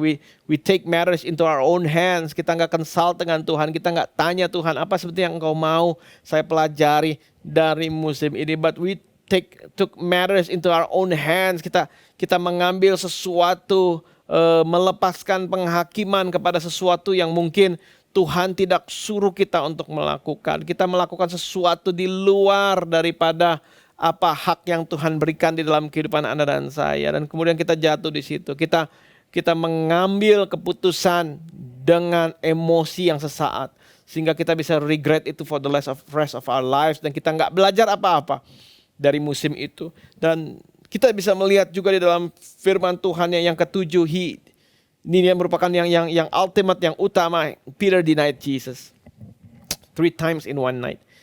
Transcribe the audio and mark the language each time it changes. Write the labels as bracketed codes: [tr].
[en] We take matters into our own hands. [id] Kita nggak consult dengan Tuhan. Kita nggak tanya Tuhan, apa seperti yang Engkau mau saya pelajari dari musim ini. [en] But we took matters into our own hands. [id] Kita mengambil sesuatu, melepaskan penghakiman kepada sesuatu yang mungkin Tuhan tidak suruh kita untuk melakukan. Kita melakukan sesuatu di luar daripada apa hak yang Tuhan berikan di dalam kehidupan Anda dan saya. Dan kemudian kita jatuh di situ. Kita mengambil keputusan dengan emosi yang sesaat. Sehingga kita bisa [en] regret itu for the rest of our lives. [id] Dan kita nggak belajar apa-apa dari musim itu. Dan kita bisa melihat juga di dalam firman Tuhan yang ketujuh. Ini yang merupakan yang ultimate, yang utama. [en] Peter denied Jesus 3 times in one night.